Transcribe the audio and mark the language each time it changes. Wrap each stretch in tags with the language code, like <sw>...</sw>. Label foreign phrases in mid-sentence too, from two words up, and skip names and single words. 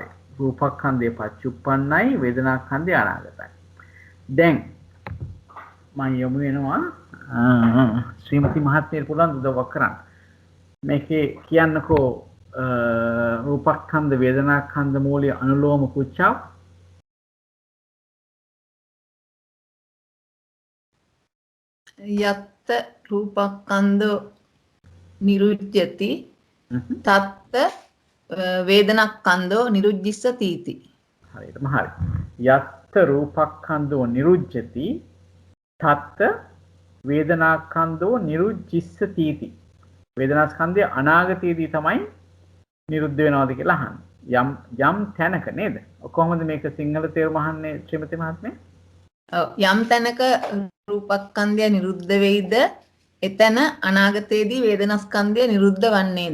<si>රූපස්කන්ධය පච්චුප්පන්නයි වේදනාස්කන්ධය අනාගතයි. දැන් මම යමු වෙනවා ශ්‍රීමති මහත්මියට පුළුවන් උදව්වක් කරන්න. මේකේ කියන්නකෝ රූපස්කන්ධ වේදනාස්කන්ධ මූලයේ අනුලෝම පුච්චාව.</si> <pi>යත්ත රූපස්කන්ධෝ නිරුද්ධති තත්ත වේදනාස්කන්ධෝ නිරුද්ධිස්සති.</pi> <si>හරියටම හරි.</si> <pi>යත්ත රූපස්කන්ධෝ නිරුද්ධති තත්ත වේදනාස්කන්ධෝ නිරුද්ධිස්සති.</pi> <si>වේදනාස්කන්ධය අනාගතයේදී තමයි නිරුද්ධ වෙනවද කියලා අහන්නේ. යම් තැනක නේද? කොහොමද මේක සිංහල තේරුම අහන්නේ ශ්‍රීමති මහත්මිය? ඔව් යම් තැනක රූපස්කන්ධය නිරුද්ධ වෙයිද එතන අනාගතයේදී වේදනාස්කන්ධය නිරුද්ධ වන්නේද?</si>